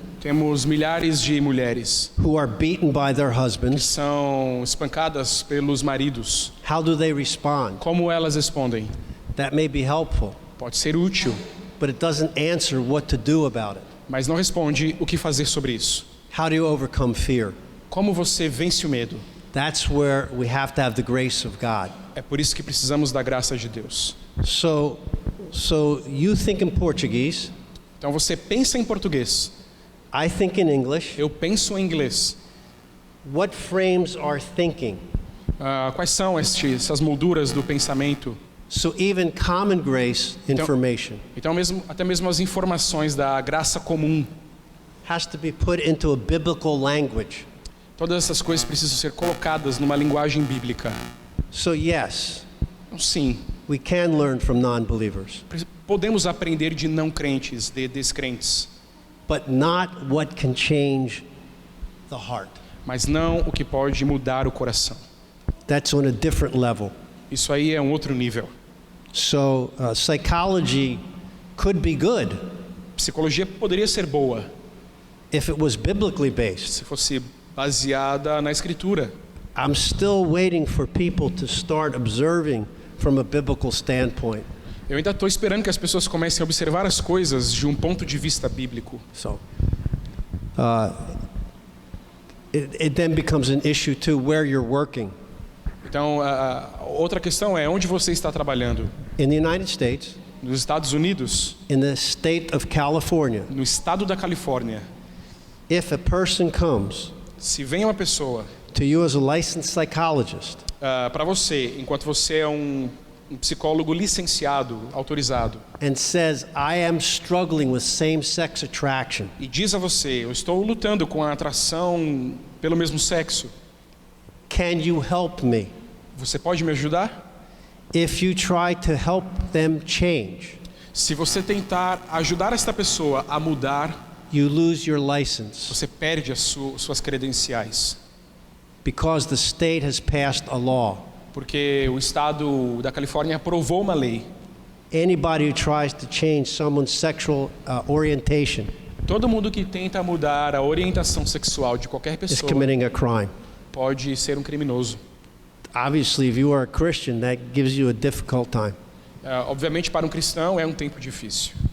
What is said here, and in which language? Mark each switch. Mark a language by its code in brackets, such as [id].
[pt] Temos milhares de mulheres [en] who are beaten by their [pt] que [en] husbands. [pt] são espancadas pelos maridos. [en] How do they respond? [pt] Como elas respondem? [en] That may be helpful, [pt] Pode ser útil, [en] but it doesn't answer what to do about it. [pt] mas não responde o que fazer sobre isso. [en] How do you overcome fear? [pt] Como você vence o medo? [en] That's where we have to have the grace of God. [pt] É por isso que precisamos da graça de Deus. [en] So you think in Portuguese, [pt] Então você pensa em português, [en] I think in English. [pt] eu penso em inglês. [en] What frames our thinking? [pt] Quais são essas molduras do pensamento? [en] So even common grace information [pt] Então até mesmo as informações da graça comum, [en] has to be put into a biblical language. [pt] todas essas coisas precisam ser colocadas numa linguagem bíblica. [en] So yes, [pt] Então, sim, [en] we can learn from non-believers, [pt] podemos aprender de não crentes, de descrentes, [en] but not what can change the heart. [pt] mas não o que pode mudar o coração. [en] That's on a different level. [pt] Isso aí é um outro nível. [en] So psychology could be good [pt] Psicologia poderia ser boa [en] if it was biblically based. [pt] se fosse baseada na Escritura. [en] I'm still waiting for people to start observing from a biblical standpoint. [pt] Eu ainda estou esperando que as pessoas comecem a observar as coisas de um ponto de vista bíblico. [en] So it then becomes an issue too where you're working. [pt] Então, outra questão é onde você está trabalhando. [en] In the United States, [pt] Nos Estados Unidos, [en] in the state of California, [pt] no estado da Califórnia, [en] if a person comes [pt] se vem uma pessoa [en] to you as a licensed psychologist [pt] para você, enquanto você é um psicólogo licenciado, autorizado, [en] and says, I am struggling with same-sex attraction, [pt] e diz a você, eu estou lutando com a atração pelo mesmo sexo, [en] can you help me? [pt] você pode me ajudar? [en] If you try to help them change, [pt] Se você tentar ajudar esta pessoa a mudar, [en] you lose your license [pt] você perde as suas credenciais, [en] because the state has passed a law. [pt] porque o estado da Califórnia aprovou uma lei. [en] Anybody who tries to change someone's sexual orientation [pt] Todo mundo que tenta mudar a orientação sexual de qualquer [en] is [pt] pessoa [en] committing a crime. [pt] pode ser um criminoso. [en] Obviously, if you are a Christian, that gives you a difficult time. [pt] Obviamente, para um cristão é um tempo difícil.